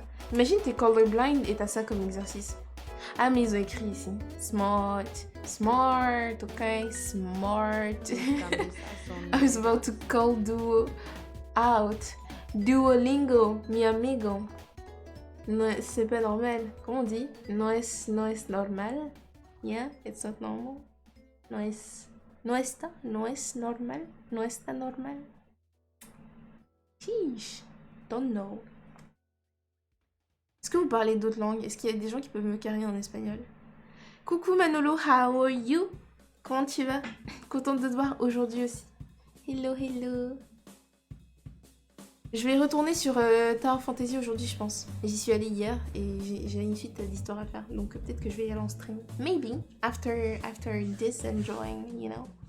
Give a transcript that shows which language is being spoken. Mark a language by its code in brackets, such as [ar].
[fr] Imagine t'es colorblind et t'as ça comme exercice. Ah mais ils ont écrit ici. [en] Smart, okay, smart. I was about to call Duo out. [fr] Duolingo, [es] mi amigo. [fr] No, c'est pas normal. Comment on dit? [es] No es normal. [en] Yeah, it's not normal. [es] No está normal. No está normal. Chiche. [en] Don't know. [fr] Est-ce que vous parlez d'autres langues? Est-ce qu'il y a des gens qui peuvent me carrer en espagnol? [en] Coucou Manolo, how are you? [fr] Comment tu vas? Contente de te voir aujourd'hui aussi. Hello. Je vais retourner sur Tower Fantasy aujourd'hui, je pense. J'y suis allée hier et j'ai une suite d'histoires à faire. Donc peut-être que je vais y aller en stream. [en] Maybe. After this enjoying, you know.